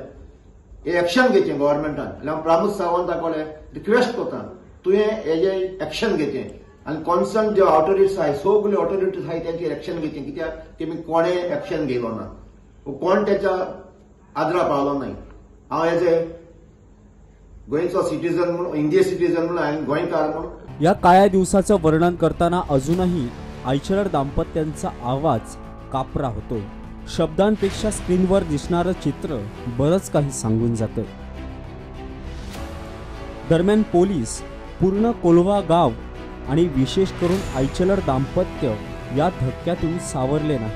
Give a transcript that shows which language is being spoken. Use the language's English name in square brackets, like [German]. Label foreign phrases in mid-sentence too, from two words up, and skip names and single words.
[Konkani] हे एक्शन घेवचें गव्हर्मेंटान. हांव प्रामोद सावंता कडेन रिक्वेस्ट करता तुवें हेजे एक्शन घेवचें आनी कॉन्सर्न जे ऑथॉरिटीज आहाय सगळे ऑथॉरिटीज आहाय तेंचेर एक्शन घेवचें. कित्याक तेमी कोणें एक्शन घेयलो ना, कोण तेच्या आदरा पावलो नाय. हांव [English] as a [Konkani] गोंयचो सिटीजन म्हणून, [English] Indian citizen [Konkani] म्हणून, हांवें गोंयकार म्हणून [Marathi] या काळ्या दिवसाचं वर्णन करताना अजूनही आयचलर दाम्पत्यांचा आवाज कापरा होतोय. शब्दांपेक्षा स्क्रीनवर दिसणारं चित्र बरंच काही सांगून जातं. दरम्यान पोलीस पूर्ण कोलवा गाव आणि विशेष करून आयचलर दाम्पत्य या धक्क्यातून सावरले नाही.